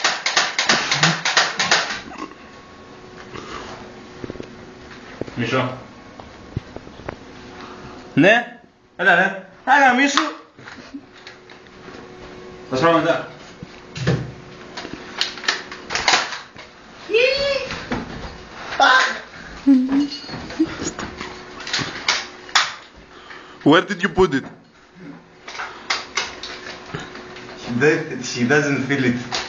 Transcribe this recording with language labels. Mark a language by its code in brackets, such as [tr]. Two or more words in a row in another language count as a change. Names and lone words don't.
[el] Μισό. Ναι. Έλα ρε. Άρα μίσου. Θα σπάω μετά. [en] Where did you put it? She doesn't feel it.